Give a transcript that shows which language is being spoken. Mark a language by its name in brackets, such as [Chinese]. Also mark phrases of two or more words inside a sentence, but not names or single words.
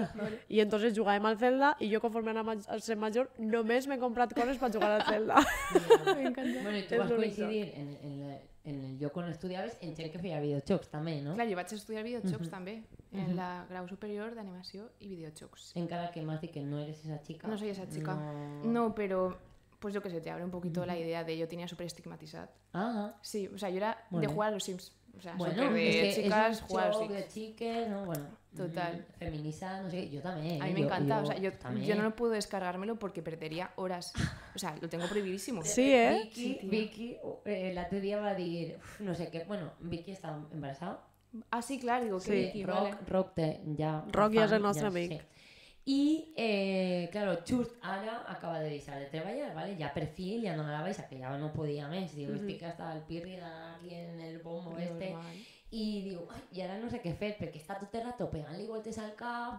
[Catalan] I entonces jugàvem al Zelda i jo conforme anava a ser major només m'he comprat coses per jugar al Zelda. M'encanta. Bueno, i tu vas coincidir en el lloc on estudiaves en gent que feia videojocs també, no? Clar, jo vaig estudiar videojocs també, en la grau superior d'animació i videojocs. [Spanish] Encara que m'has dit que no eres esa chica. No soy esa chica. No, pero pues yo que sé, te abre un poquito la idea de yo tenía súper estigmatizado. Sí, o sea, yo era de jugar a los Sims. O sea, bueno, de chicas, jugar a los Sims. De chiques, ¿no? Bueno, total. Feminista, no sé, yo también. A mí me encanta, o sea, yo no puedo descargármelo porque perdería horas. O sea, lo tengo prohibidísimo. Sí, [Catalan] Vicky, l'altre dia va dir, no sé què, bueno, Vicky està embarazada. [Spanish] Ah, sí, claro, digo que Vicky, [Catalan] vale. Roc ja és el nostre amic. Sí. I, claro, just ara acaba de deixar de treballar, ¿vale? Ja per fi ja no la baixa, que ja no podia més. Diu, estic [Spanish] hasta el pirri [Catalan] aquí en el bombo este. I diu, ai, i ara no sé què fer, perquè està tot el rato pegant-li voltes al cap.